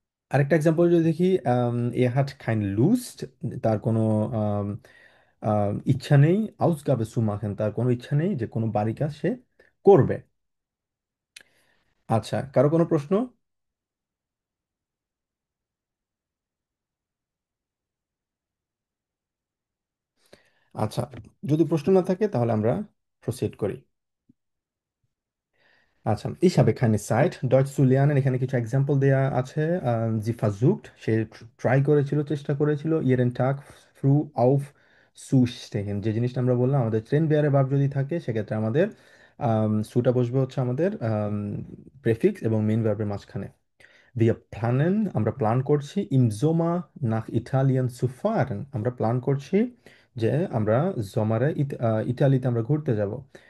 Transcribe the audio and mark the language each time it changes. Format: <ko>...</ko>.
<bn>আরেকটা এক্সাম্পল যদি দেখি, এ হাট খাইন লুস্ট, তার কোনো আম, ইচ্ছা নেই, আউসগাবে সু মাখেন, তার কোনো ইচ্ছা নেই যে কোনো বাড়ি কাজ সে করবে। আচ্ছা, কারো কোনো প্রশ্ন? আচ্ছা, যদি প্রশ্ন না থাকে তাহলে আমরা প্রসিড করি। আচ্ছা,</bn> <de>ich habe keine Zeit Deutsch zu lernen,</de> <bn>এখানে কিছু এক্সাম্পল দেয়া আছে।</bn> <de>sie versucht,</de> <bn>সে ট্রাই করেছিল, চেষ্টা করেছিল,</bn> <de>jeden Tag früh aufzustehen,</de> <bn>যে জিনিসটা আমরা বললাম আমাদের ট্রেন বেয়ারে ভার্ব যদি থাকে সেক্ষেত্রে আমাদের সুটা বসবে হচ্ছে আমাদের প্রেফিক্স এবং মেইন ভার্বের মাঝখানে।</bn> <de>Wir planen,</de> <bn>আমরা প্ল্যান করছি,</bn> <de>im Sommer nach Italien zu fahren,</de> <bn>আমরা প্ল্যান করছি যে আমরা জমারে ইতালিতে আমরা ঘুরতে যাব।</bn>